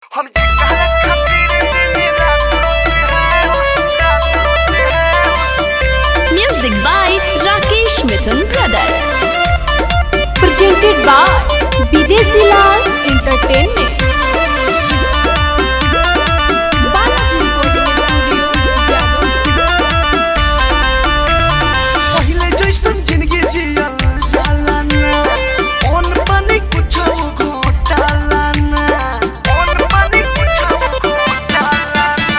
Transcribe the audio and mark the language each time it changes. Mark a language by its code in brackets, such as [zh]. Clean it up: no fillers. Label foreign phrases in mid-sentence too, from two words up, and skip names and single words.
[bho] हम जिकरा खातिर दिन रात रोते हैं। [en] Music by Rakesh Mithun Brother. Presented by Bidesi Lal Entertainment. Balaji Recording Studio Jadav. [bho] पहिले जैसन जिंदगी जियल जाला ना, ओन पानी कुछो घोटाला ना, ओन पानी कुछो घोटाला ना।